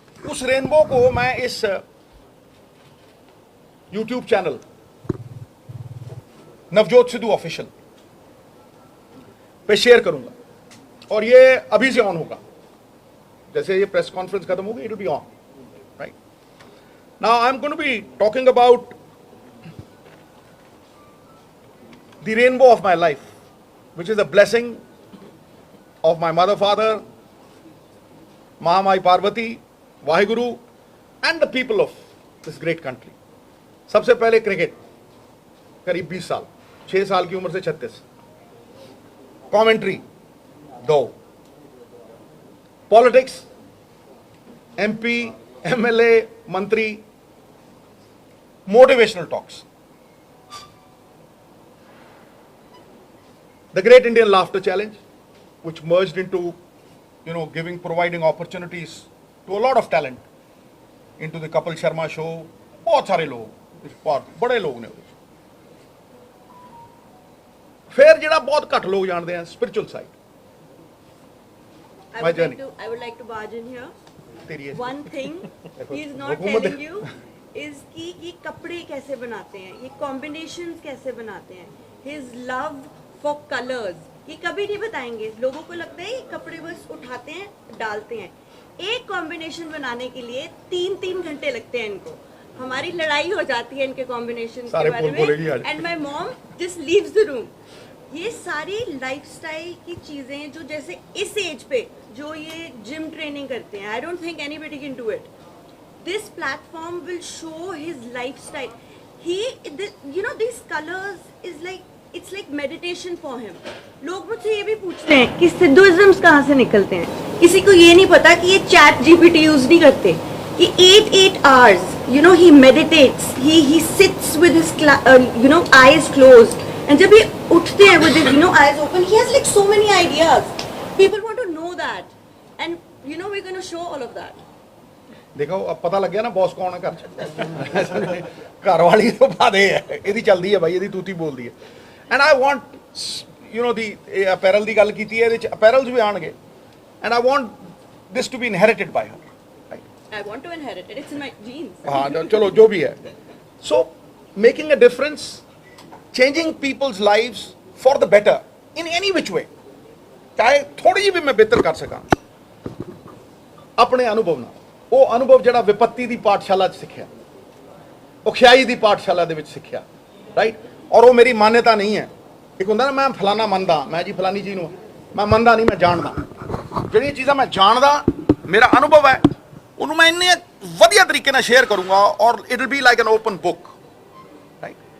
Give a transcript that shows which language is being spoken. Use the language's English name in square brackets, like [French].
[Hindi] उस रेनबो को मैं इस YouTube channel Navjot Sidhu official पे शेयर करूंगा, और ये अभी से ऑन होगा, जैसे ये प्रेस कॉन्फ्रेंस खत्म होगी, [English] It will be on, right. Now I am going to be talking about the rainbow of my life, which is a blessing of my mother, father, Mahamai Parvati, Vaheguru, and the people of this great country. [Hindi] सबसे पहले cricket, करीब 20 साल, 6 साल की उम्र से 36, commentary 2, politics, MP, MLA, मंत्री, [English] motivational talks, the Great Indian Laughter Challenge, which merged into, providing opportunities to a lot of talent, into the Kapil Sharma show. [Hindi] बहुत सारे लोग, बड़े लोग ने। फिर जिहड़ा बहुत घट लोग जानते हैं, spiritual side, [English] my journey. I would like to barge in here. [Hindi] तेरी [English] One thing he is not telling you is [Hindi] कि ये कपड़े कैसे बनाते हैं, ये कॉम्बिनेशंस कैसे बनाते हैं, [English] his love for colors, [Hindi] ये कभी नहीं बताएंगे। लोगों को लगता है ये कपड़े बस उठाते हैं डालते हैं, एक कॉम्बिनेशन बनाने के लिए 3-3 घंटे लगते हैं इनको। हमारी लड़ाई हो जाती है इनके कॉम्बिनेशन के बारे में, [English] And my mom just leaves the room. [Hindi] ये सारी लाइफस्टाइल की चीजें जो जैसे इस एज पे जो ये जिम ट्रेनिंग करते हैं, [English] I don't think anybody can do it. [Hindi] This platform will show his lifestyle. He these colors is like, it's like meditation for him. लोग मुझसे ये भी पूछते हैं कि सिद्धुइज्म्स कहाँ से निकलते हैं। किसी को ये नहीं पता कि ये चैट जीपीटी यूज नहीं करते, कि [English] 8 hours he meditates, he sits with his eyes closed, and [Hindi] जब ये उठते हैं [English] with his eyes open, he has like so many ideas. People want to know that, and we're going to show all of that. [Hindi] देखो अब पता लग गया ना बॉस कौन है घर। घर वाली तो बात है, [Punjabi] ਇਹਦੀ ਚੱਲਦੀ ਹੈ ਭਾਈ, ਇਹਦੀ ਤੂਤੀ ਬੋਲਦੀ ਹੈ। [English] and I want the apparel [Punjabi] ਦੀ ਗੱਲ ਕੀਤੀ ਹੈ, ਇਹਦੇ ਚ apparels ਵੀ ਆਣਗੇ, [English] and I want this to be inherited by her. I want to inherit it. It's in my genes. [Hindi] हाँ चलो जो भी है। [English] So making a difference, changing people's lives for the better in any which way, [Hindi] चाहे थोड़ी भी मैं बेहतर कर सका अपने अनुभव ना, [Punjabi] ਉਹ ਅਨੁਭਵ ਜਿਹੜਾ ਵਿਪੱਤੀ ਦੀ ਪਾਠਸ਼ਾਲਾ 'ਚ ਸਿੱਖਿਆ, ਔਖਿਆਈ ਦੀ ਪਾਠਸ਼ਾਲਾ ਦੇ ਵਿੱਚ ਸਿੱਖਿਆ, ਰਾਈਟ। ਔਰ ਉਹ ਮੇਰੀ ਮਾਨਤਾ ਨਹੀਂ ਹੈ। ਇੱਕ ਹੁੰਦਾ ਨਾ ਮੈਂ ਫਲਾਣਾ ਮੰਨਦਾ, ਮੈਂ ਜੀ ਫਲਾਨੀ ਚੀਜ਼ ਨੂੰ ਮੈਂ ਮੰਨਦਾ ਨਹੀਂ, ਮੈਂ ਜਾਣਦਾ। ਜਿਹੜੀਆਂ ਚੀਜ਼ਾਂ ਮੈਂ ਜਾਣਦਾ, ਮੇਰਾ ਅਨੁਭਵ ਹੈ, ਉਹਨੂੰ ਮੈਂ ਇੰਨੇ ਵਧੀਆ ਤਰੀਕੇ ਨਾਲ ਸ਼ੇਅਰ ਕਰੂੰਗਾ ਔਰ [English] it will be like an open book, [Punjabi] right.